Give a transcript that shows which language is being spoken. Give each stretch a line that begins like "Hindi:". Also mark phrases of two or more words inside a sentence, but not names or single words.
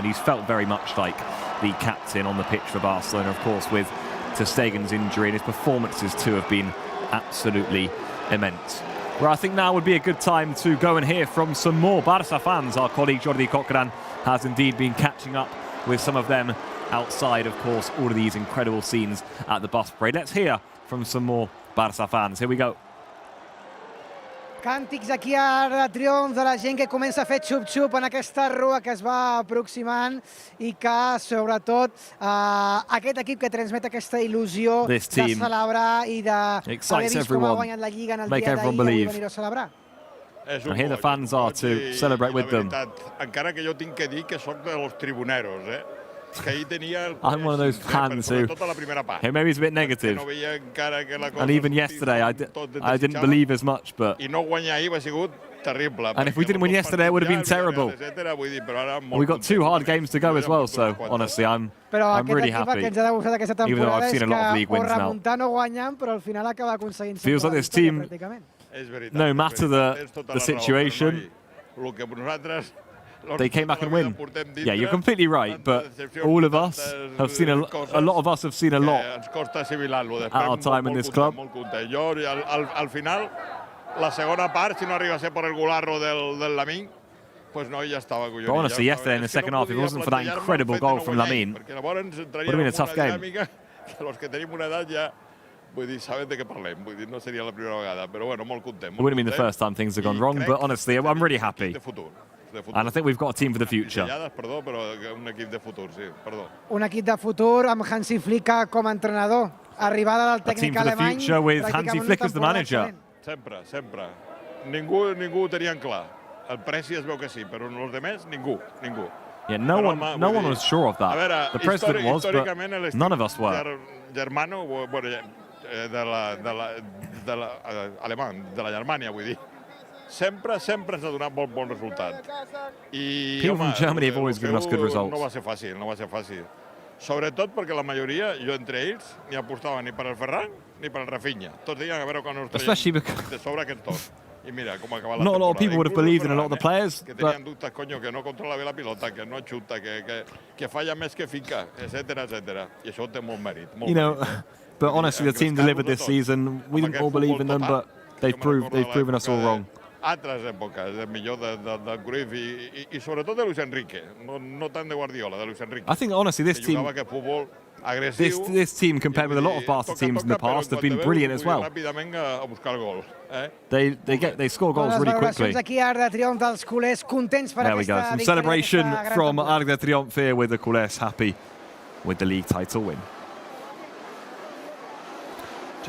English: He's felt very much like the captain on the pitch for Barcelona, of course, with ter Stegen's injury, and his performances too have been absolutely immense. Well, I think now would be a good time to go and hear from some more Barca fans. Our colleague Jordi Cochran has indeed been catching up with some of them outside, of course, all of these incredible scenes at the bus parade. Let's hear from some more Barca fans. Here we go.
Catalan: Càntics aquí a de triomf de la gent que comença a fer xup-xup en aquesta rua que es va aproximant i que, sobretot, aquest equip que transmet aquesta il·lusió de celebrar i d'haver vist com ha guanyat la Lliga en el dia d'ahir i venir a celebrar.
English: And here the fans are to celebrate with them.
Catalan: Encara que jo tinc que dir que soc dels tribuneros,
English: I'm one of those fans who maybe is a bit negative. And even yesterday, I didn't believe as much, but and if we didn't win yesterday, it would have been terrible. We got 2 hard games to go as well, so honestly, I'm really happy. Even though I've seen a lot of league wins now. Feels like this team, no matter the situation, they came back and win. Yeah, you're completely right, but all of us have seen a lot of us have seen a lot at our time in this club.
Catalan: Al final, la segona part, si no arriba a ser por el golarro del Lamine,
Spanish: pues no, ya estaba
English: But honestly, yesterday in the second half, if it wasn't for that incredible goal from Lamine, it would have been a tough game.
Catalan: Los que tenim una edat ja, vull dir, sabem de què parlem, vull dir, no seria la primera vegada, però bueno, molt content.
English: It wouldn't have been the first time things have gone wrong, but honestly, I'm really happy. And I think we've got a team for the future.
Catalan: Perdó, però un equip de futur, sí, perdó. Un equip de futur amb Hansi Flick com a entrenador. Arribada del tècnic alemany.
English: A team for the future with Hansi Flick as the manager.
Catalan: Sempre, sempre. Ningú ho tenien clar. El Presi es veu que sí, però els demés, ningú.
English: Yeah, no one was sure of that. The president was, but none of us were.
Catalan: Germano, bueno, de la Germània, vull dir. Sempre ens ha donat bon resultat.
English: People from Germany have always given us good results.
Catalan: No va ser fàcil. Sobretot perquè la majoria, jo entre ells, ni apostava ni per el Ferran ni per el Rafinha. Tots deien a veure quan ens traiem de sobre aquests dos. I mira com acaba la temporada.
English: Not a lot of people would have believed in a lot of the players.
Catalan: Que tenien dubtes, coño, que no controla bé la pilota, que no xuta, que falla més que fica, etcètera. I això té molt mèrit.
English: You know, but honestly, the team delivered this season. We didn't all believe in them, but they've proven us all wrong.
Catalan: Altres èpoques, millor del Cruyff i sobretot de Luis Enrique, no tant de Guardiola, de Luis Enrique.
English: I think honestly this team compared with a lot of Barca teams in the past have been brilliant as well. They score goals really quickly. There we go, some celebration from Arc de Triomphe here with the culés happy with the league title win.